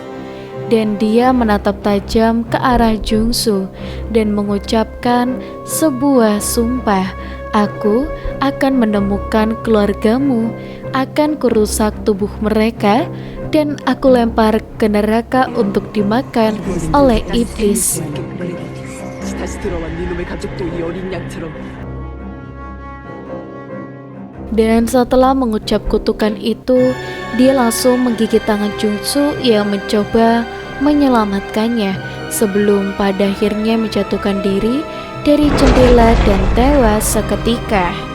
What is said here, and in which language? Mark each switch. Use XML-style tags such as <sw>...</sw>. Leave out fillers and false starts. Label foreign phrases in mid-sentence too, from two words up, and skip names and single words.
<id>Dan dia menatap tajam ke arah Jungsu dan mengucapkan sebuah sumpah, "Aku akan menemukan keluargamu, akan kurusak tubuh mereka, dan aku lempar ke neraka untuk dimakan oleh iblis."</id> <ko>다시 들어와 네 놈의 가족도 이 어린 양처럼.</ko> <id>Dan setelah mengucap kutukan itu, dia langsung menggigit tangan Jungsu yang mencoba menyelamatkannya sebelum pada akhirnya menjatuhkan diri dari jendela dan tewas seketika.</id>